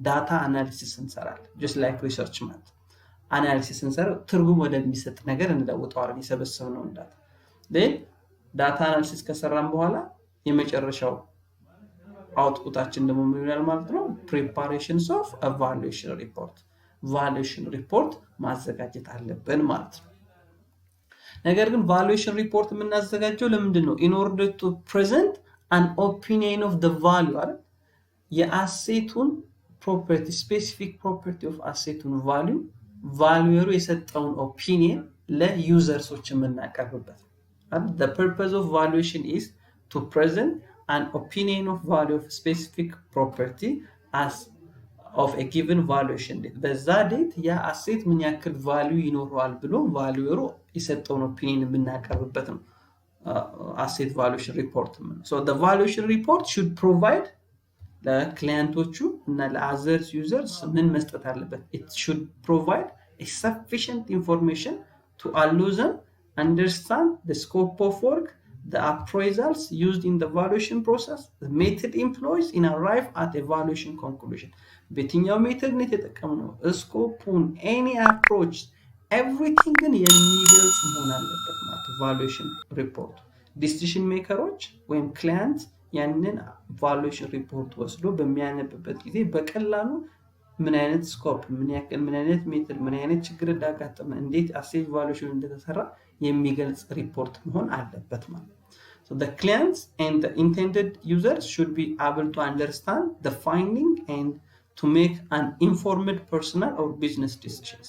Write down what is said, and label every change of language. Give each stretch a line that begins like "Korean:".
Amharic: ዳታ አናሊሲስ እንሰራለን። ጀስት ላይክ ሪሰርች ማለት አናሊሲስ እንሰራ ትርጉም ወደሚሰጥ ነገር እንለውጠዋለን የሰበሰብነውን ዳታ። ዜን ዳታ አናሊሲስ ከሰራን በኋላ የመጨረሻው አውትፑታችን ደግሞ ምን ይሆናል ማለት ነው?
English: ፕሪፓሬሽንስ ኦፍ አ ቫሉዌሽን ሪፖርት፣
Amharic: ቫሉዌሽን ሪፖርት ማዘጋጀት አለብን ማለት ነው። ነገር ግን ቫሉዌሽን ሪፖርት የምናዘጋጀው ለምንድን ነው?
English: in order to present an opinion of the value
Amharic: አይደል? የአሴቱን ፕሮፐርቲ ስፔሲፊክ ፕሮፐርቲ ኦፍ አሴቱን ቫልዩሩ የሰጠውን ኦፒኒየን ለዩዘርሶች የምናቀርብበት።
English: The purpose of valuation is to present an opinion of value of specific property as of a given valuation date.
Amharic: በዛ ዴት ያ አሴት ምን ያክል ቫልዩ ይኖረዋል ብሎ ቫልዩሩ የሰጠውን ኦፒኒየን የምናቀርብበት ነው
English: asset valuation report. So the valuation report should provide the clienቶቹ እና ለothers users
Amharic: ምን መስጠት አለበት?
English: It should provide a sufficient information to allow them understand the scope of work, the appraisals used in the valuation process, the method employed in arrive at a valuation conclusion.
Amharic: በየትኛው ሜተድ ነው የተጠቀምነው? ስኮፑን
English: any approach everything
Amharic: ግን የሚገልጽ መሆን አለበት ማለት valuation report. decision makers ወይም clients ያንን valuation report ወስዶ በሚያነብበት ጊዜ በቀላሉ ምን አይነት ስኮፕ ምን አይነት ሜተድ ምን አይነት ችግር እንዳጋጠመ እንዴት asset valuation እንደተሰራ የሚገልጽ ሪፖርት መሆን አለበት ማለት ነው።
English: So the clients and the intended users should be able to understand the finding and to make an informed personal or business decision.